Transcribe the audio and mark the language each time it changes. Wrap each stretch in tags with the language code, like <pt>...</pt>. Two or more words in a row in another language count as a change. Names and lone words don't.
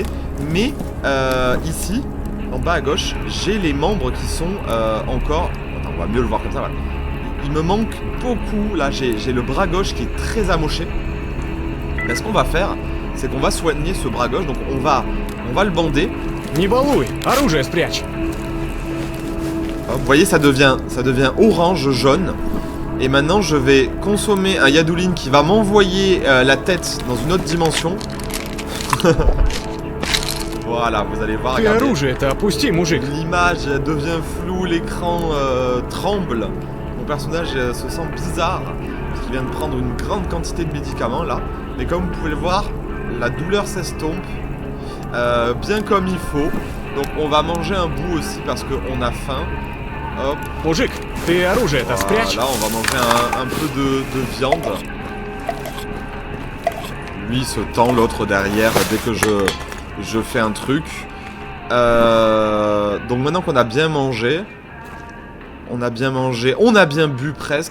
<fr>Mais ici, en bas à gauche, j'ai les membres qui sont encore... Attends, on va mieux le voir comme ça, voilà. Il me manque beaucoup, là j'ai le bras gauche qui est très amoché. Là, ce qu'on va faire, c'est qu'on va soigner ce bras gauche, donc on va le bander.</fr> <ru>Не балуй, оружие спрячь.</ru> <fr>Vous voyez, ça devient orange, jaune. Et maintenant, je vais consommer un Yadoulin qui va m'envoyer la tête dans une autre dimension. Voilà, vous allez voir,</fr> <ru>Ты</ru> <fr>regardez.</fr> <ru>оружие-то опусти, мужик.</ru> <fr>L'image devient floue, l'écran tremble. Mon personnage se sent bizarre parce qu'il vient de prendre une grande quantité de médicaments là. Mais comme vous pouvez le voir, la douleur s'estompe bien comme il faut. Donc on va manger un bout aussi parce qu'on a faim. Hop.</fr> <ru>Мужик, ты оружие-то спрячь.</ru> <fr>Là, on va manger un peu de viande. Lui se tend, l'autre derrière dès que je fais un truc. Donc maintenant qu'on a bien mangé, On a bien mangé, on a bien bu presque.</fr>